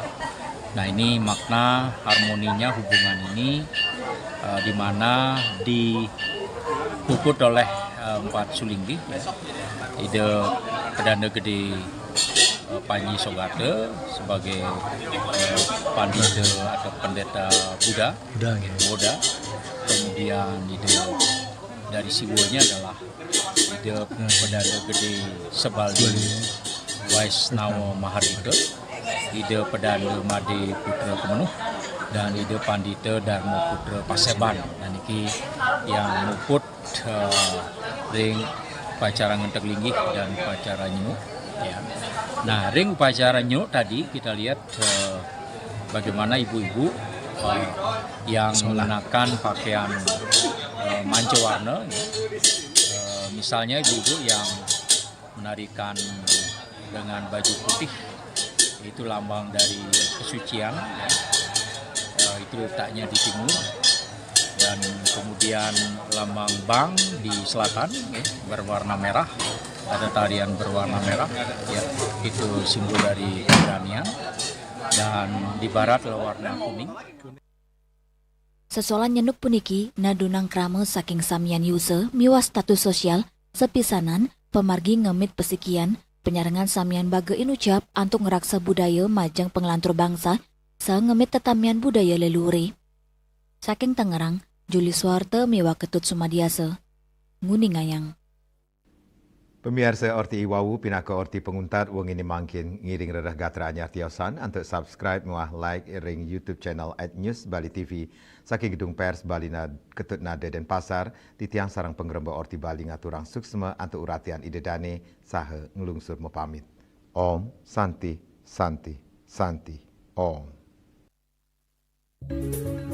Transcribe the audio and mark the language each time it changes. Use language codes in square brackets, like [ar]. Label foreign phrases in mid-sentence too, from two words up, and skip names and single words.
[id] Nah ini makna harmoninya hubungan ini di mana dipuput oleh 4 sulinggi ya. Ide Pedanda Gede Panji Sogate sebagai pandita atau pendeta Buddha. Kemudian ide dari siwanya adalah ide Pedanda Gede Sebaldi Waisnawa Mahardika, ide Pedanda Made Putra Kemenuh, dan ide Pandita Dharma Putra Paseban. Dan ini yang [ban] muput ring [id] upacara ngentek linggih dan upacara nyenuk. Ya. Nah, ring upacara nyenuk tadi kita lihat bagaimana ibu-ibu yang mengenakan pakaian manca warna, misalnya ibu-ibu yang menarikan dengan baju putih, itu lambang dari kesucian, itu letaknya di timur, dan kemudian lambang Bang di selatan berwarna merah. Ada tarian berwarna merah, ya, itu simbol dari keberanian, dan di barat warna kuning. [ban] Sesolan nyenuk puniki nadunang krama saking samyan yuse miwa status sosial sepisanan pemargi ngemit pesikian penyarengan samyan baga inucap antuk ngeraksa budaya majang penglantur bangsa sa ngemit tetamian budaya leluhur. Saking Tangerang, Juli Suwarte miwa Ketut Sumadiasa, Nguningayang. Pemirsa Orti Iwawu pinaka Orti penguntat wong ini mangkin ngiring redah gatra anyar tiosan untuk subscribe muah like ring YouTube channel @news Bali TV saking gedung pers Bali Ketut Nade dan Pasar di tiang sarang pengremba Orti Bali ngaturang suksma antuk uratian idedane saha ngelungsur mepamit. [sa] Om Santi Santi Santi Om.